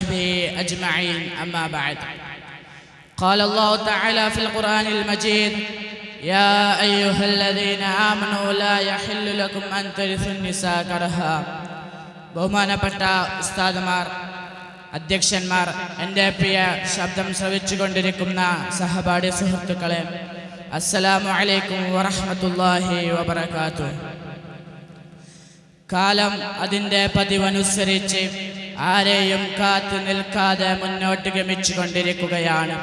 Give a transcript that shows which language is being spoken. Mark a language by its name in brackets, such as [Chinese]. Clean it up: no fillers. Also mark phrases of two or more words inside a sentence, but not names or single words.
[Arabic] أجمعين أما بعد قال الله تعالى في القرآن المجيد يا أيها الذين آمنوا لا يحل لكم أن ترثوا النساء كرها [Malayalam] ബഹുമാനപ്പെട്ട ഉസ്താദുമാർ, അധ്യക്ഷന്മാർ, എൻ്റെ പ്രിയ ശബ്ദം ശ്രവിച്ചുകൊണ്ടിരിക്കുന്ന സഹപാഠി സുഹൃത്തുക്കളെ, [Arabic] السلام عليكم ورحمة الله وبركاته. [Malayalam] കാലം അതിൻ്റെ പതിവനുസരിച്ച് ആരെയും കാത്തു നിൽക്കാതെ മുന്നോട്ട് ഗമിച്ചുകൊണ്ടിരിക്കുകയാണ്.